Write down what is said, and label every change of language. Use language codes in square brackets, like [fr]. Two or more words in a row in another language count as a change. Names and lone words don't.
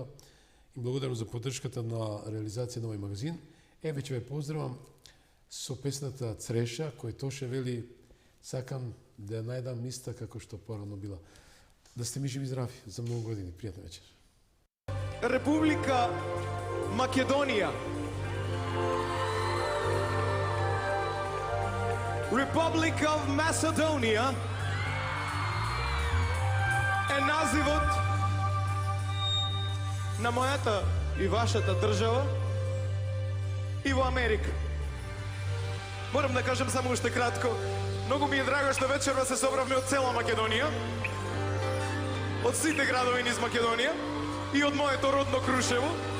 [mk] И благодарам за поддршката на реализација на овој магазин. Еве ќе ве поздравам со песната Цреша, кој Тоше вели сакам да ја најдам иста како што порано била. Да сте ми живи и здрави за многу години. Пријатна вечер. Република Македонија. Republic of Macedonia е називот на мојата и вашата држава и во Америка. Морам да кажам само уште кратко, многу ми е драго што вечерва се собравме од цела Македонија од сите градови низ Македонија и од моето родно Крушево.